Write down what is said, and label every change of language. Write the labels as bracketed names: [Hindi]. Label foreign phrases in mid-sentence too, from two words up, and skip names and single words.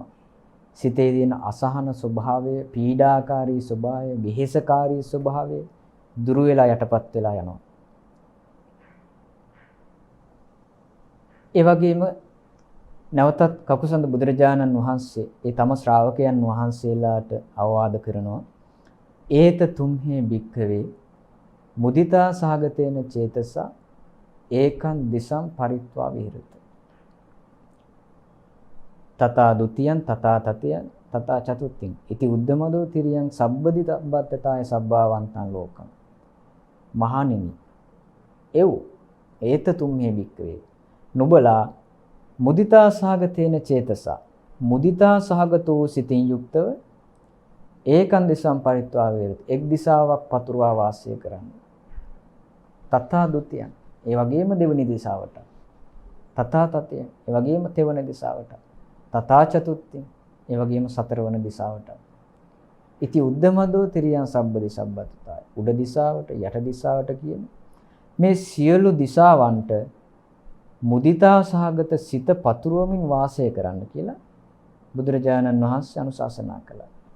[Sinhala] සිතේ තියෙන අසහන ස්වභාවය, පීඩාකාරී ස්වභාවය, විහෙසකාරී ස්වභාවය දුරු වෙලා යටපත් වෙලා යනවා. ඒ වගේම නැවතත් කකුසඳ බුදුරජාණන් වහන්සේ ඒ තම ශ්‍රාවකයන් වහන්සේලාට අවවාද කරනවා. [Pali] ඒත තුම්හේ භික්ඛවේ මුදිතා සහගතේන චේතස ඒකං දිසං පරිත්වා විහෙරත. තථා ဒ ුතියං තථා තතියං තථා චතුත්ථින් ඉති උද්දමදෝ තිරියං සබ්බදි තබ්බත්තතාය සබ්බාවන්තං ලෝකං. මහණෙනි, එව් ඒත තුම්හේ භික්ඛවේ නුඹලා මුදිතා සහගතේන චේතස, මුදිතා සහගතෝ [Sinhala] සිතින් යුක්තව [Pali] ඒකං දිසං පරිත්වා විහෙරත, [Sinhala] එක් දිසාවක් පතුරවා වාසය කරන්න. [Pali] තථා ဒ ුතියං, [Sinhala] ඒ වගේම දෙවෙනි දිසාවට. [Pali] තථා තතියං, [Sinhala] ඒ වගේම තෙවන දිසාවට. [Pali] තථා චතුත්ථින්, [Sinhala] ඒ වගේම සතරවන දිසාවට. [Pali] ඉති උද්දමදෝ තිරියං සබ්බදි සබ්බතතාය, [Sinhala] උඩ දිසාවට, යට දිසාවට කියන මේ සියලු දිසාවන්ට මුදිතා සහගත සිත පතුරවමින් වාසය කරන්න කියලා බුදුරජාණන් වහන්සේ අනුශාසනා කළා.